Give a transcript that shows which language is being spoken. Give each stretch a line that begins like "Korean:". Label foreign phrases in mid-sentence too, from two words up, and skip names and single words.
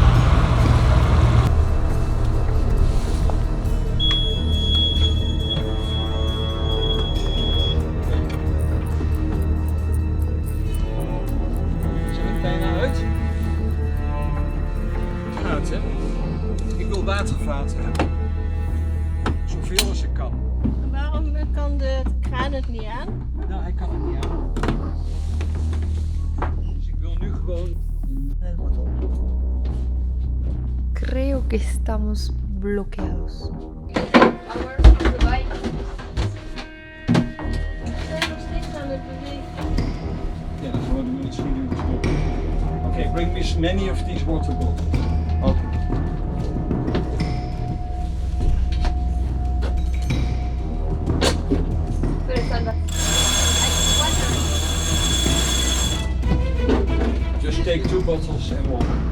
Dutch: Zijn we bijna uit? Uit, hè? Ik wil watervaten hebben. Zoveel als ik kan. Waarom kan de kraan het niet aan? Nou, hij kan het niet aan. Dus ik wil nu gewoon...
Spanish: Creo que estamos bloqueados.
Dutch: Ja, dan gaan we de munitie nu.
English: bring me as many of these water bottles. Okay. Just take 2 bottles and water.